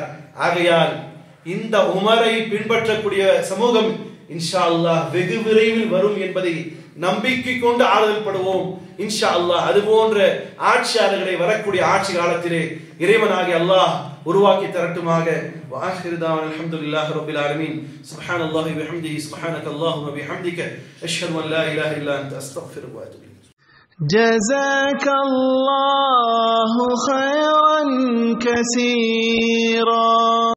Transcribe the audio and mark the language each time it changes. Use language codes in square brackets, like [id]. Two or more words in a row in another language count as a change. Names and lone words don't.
[ta] ஆகையால் இந்த உமரை பின்பற்றக்கூடிய சமூகம் [ar] إن شاء الله [ta] வெகு விரைவில் வரும் என்பதை நம்பிக்கை கொண்டு ஆறுதல் படுவோம். [ar] إن شاء الله [ta] அது போன்ற ஆட்சியாளர்களை வரக்கூடிய ஆட்சி காலத்திலே இறைவனாகிய அல்லாஹ் உருவாக்கி தரட்டுமாக. [ar] وآخر دعوانا الحمد لله رب العالمين سبحان الله وبحمده سبحانك اللهم وبحمدك أشهد أن لا إله إلا أنت أستغفرك وأتوب إليك. جزاك الله خيرا كثيرا.